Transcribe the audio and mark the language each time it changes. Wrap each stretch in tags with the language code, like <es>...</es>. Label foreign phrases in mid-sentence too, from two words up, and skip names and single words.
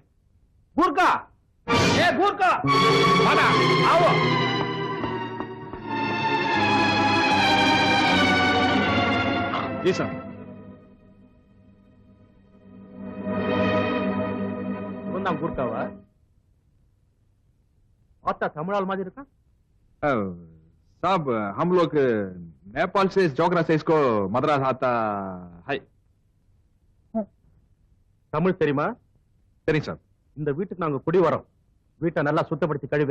<ta>கூர்க்கா, ஏ கூர்க்கா, வாடா, ஆவோ. ஜி சார். இவன்தான் கூர்க்காவா? பார்த்தா தமிழால் மாதிரி இருக்கான்.</ta> <hi>साहब, हम लोग नेपाल से जोगरा से इसको मद्रास आता है. தமிழ் தெரியுமா? சரி சார். இந்த வீட்டுக்கு நாங்க குடி வரோம். வீட்டை நல்லா சுத்தப்படுத்தி கழுவை.</hi>